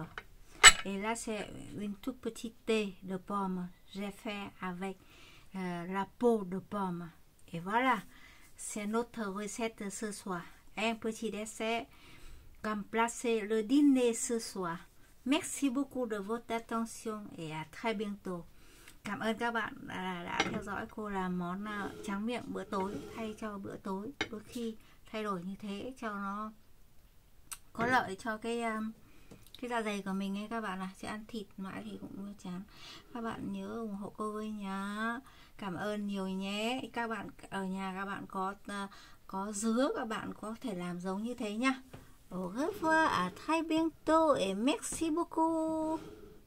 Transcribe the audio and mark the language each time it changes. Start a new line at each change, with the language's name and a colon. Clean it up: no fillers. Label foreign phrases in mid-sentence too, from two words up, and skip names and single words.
French: Et là c'est une toute petite thé de pomme, j'ai fait avec la peau de pomme. Et voilà, c'est notre recette ce soir. Un petit dessert comme placer le dîner ce soir. Merci beaucoup de votre attention et à très bientôt.
Vietnamese: Cảm ơn các bạn đã theo dõi cô làm món tráng miệng bữa tối thay cho bữa tối. Đôi khi thay đổi như thế cho nó có lợi cho cái dạ dày của mình ấy các bạn ạ. Chứ ăn thịt mãi thì cũng chán. Các bạn nhớ ủng hộ cô với nhá. Cảm ơn nhiều nhé. Các bạn ở nhà các bạn có dứa, các bạn có thể làm giống như thế nhá.
French: Au revoir, à très bientôt et merci beaucoup.